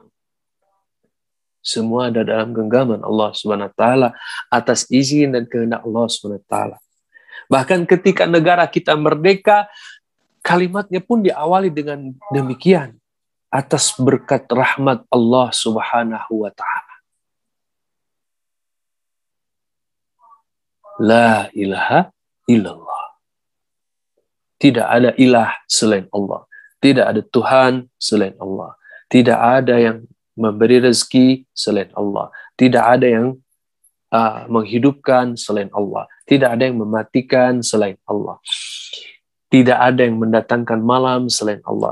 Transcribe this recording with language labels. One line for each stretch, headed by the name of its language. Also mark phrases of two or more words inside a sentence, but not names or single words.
Indonesian: Semua ada dalam genggaman Allah SWT atas izin dan kehendak Allah SWT. Bahkan ketika negara kita merdeka, kalimatnya pun diawali dengan demikian, atas berkat rahmat Allah
Arabic: سبحانه وتعالى. لا إله إلا الله.
Indonesian: Tidak ada ilah selain Allah. Tidak ada Tuhan selain Allah. Tidak ada yang memberi rezeki selain Allah. Tidak ada yang menghidupkan selain Allah. Tidak ada yang mematikan selain Allah. Tidak ada yang mendatangkan malam selain Allah.